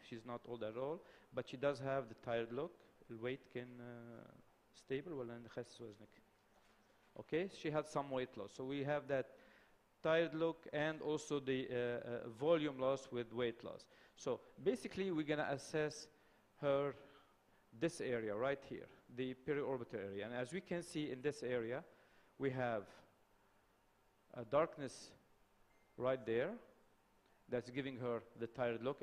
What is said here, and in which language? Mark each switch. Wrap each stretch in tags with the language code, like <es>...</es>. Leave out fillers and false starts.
<en>She's not old at all, but she does have the tired look.</en> <ar>الويت كان stable ولا نخس وزنك؟ Okay.</ar> <en>She had some weight loss. So we have that tired look and also the volume loss with weight loss. So basically we're going to assess her, this area right here, the periorbital area. And as we can see in this area, we have a darkness right there that's giving her the tired look.</en>